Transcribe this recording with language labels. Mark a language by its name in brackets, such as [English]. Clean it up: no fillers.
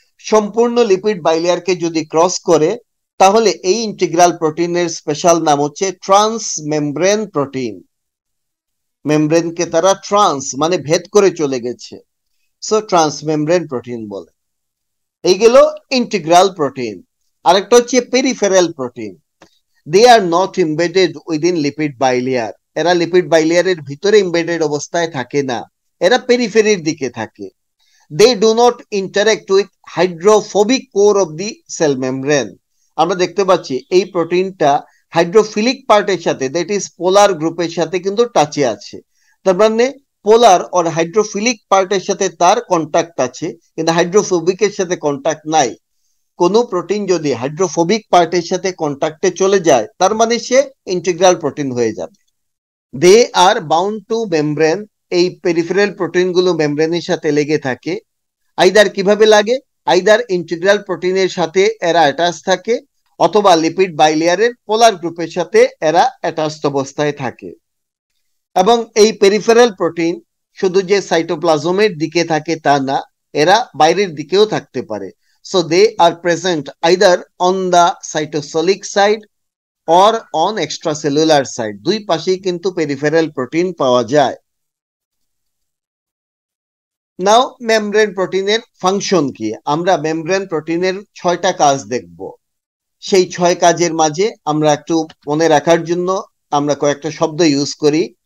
[Bangla] সম্পূর্ণ লিপিড বাইলেয়ারকে যদি ক্রস করে, তাহলে এই ইন্টিগ্রাল প্রোটিনের স্পেশাল নাম হচ্ছে ট্রান্স মেমব্রেন প্রোটিন। মেমব্রেনকে তারা ট্রান্স মানে ভেদ করে চলে গেছে, সো ট্রান্স মেমব্রেন প্রোটিন বলে। এই গেল ইন্টিগ্রাল প্রোটিন। আরেকটা হচ্ছে peripheral protein. [English] They are not embedded within lipid bilayer. [Bangla] এরা লিপিড বাইলেয়ারের ভিতরে এমবেডেড অবস্থায় থাকে না, এরা পেরিফেরির দিকে থাকে। [English] They do not interact with hydrophobic core of the cell membrane. [Bangla] আমরা দেখতে পাচ্ছি এই প্রোটিনটা হাইড্রোফিলিক পার্টের সাথে, [English] that is [Bangla] পোলার গ্রুপের সাথে কিন্তু টাচে আছে। তার মানে পোলার অর হাইড্রোফিলিক পার্টের সাথে তার কন্টাক্ট আছে, কিন্তু হাইড্রোফোবিকের সাথে কন্টাক্ট নাই। কোনো প্রোটিন যদি হাইড্রোফোবিক পার্টের সাথে কন্টাক্টে চলে যায়, তার মানে সে ইন্টিগ্রাল প্রোটিন হয়ে যাবে। [English] They are bound to membrane. [Bangla] এই পেরিফেরাল প্রোটিনগুলো মেমব্রেনের সাথে লেগে থাকে। আইদার কিভাবে লাগে? আইদার ইন্টিগ্রাল প্রোটিনের সাথে এরা অ্যাটাচ থাকে, অথবা লিপিড বাইলেয়ারের পোলার গ্রুপের সাথে এরা অ্যাটাচড অবস্থায় থাকে। এবং এই পেরিফেরাল প্রোটিন শুধু যে সাইটোপ্লাজমের দিকে থাকে তা না, এরা বাইরের দিকেও থাকতে পারে। [English] So they are present either on the cytosolic side or on extracellular side. [Bangla] দুই পাশেই কিন্তু পেরিফেরাল প্রোটিন পাওয়া যায়। নাও মেমব্রেন প্রোটিনের ফাংশন কি? আমরা মেমব্রেন প্রোটিনের 6টা কাজ দেখব। সেই 6 কাজের মাঝে আমরা একটু মনে রাখার জন্য আমরা কয়েকটা শব্দ ইউজ করি।